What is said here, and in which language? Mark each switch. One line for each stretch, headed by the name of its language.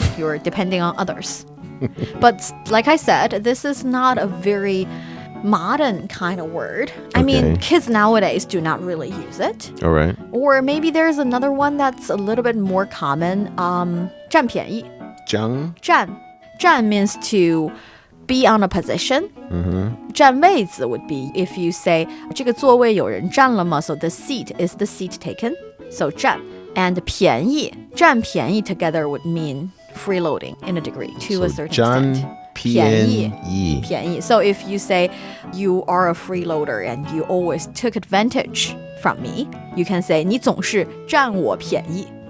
English: You're depending on others. But like I said, this is not a very modern kind of word. I mean, Okay. kids nowadays do not really use it. All right. Or maybe there's another one that's a little bit more common.
Chinese: 占便宜. 江.
English: 占 means to be on a position. 占位子 would be if you say
Chinese: 这个座位有人占了吗?
English: So the seat is the seat taken. So 占 and 便宜 占便宜 together would mean freeloading in a degree to a certain extent.
Chinese: 便宜.
English: So if you say you are a freeloader and you always took advantage from me, you can say
Chinese: 你总是占我便宜.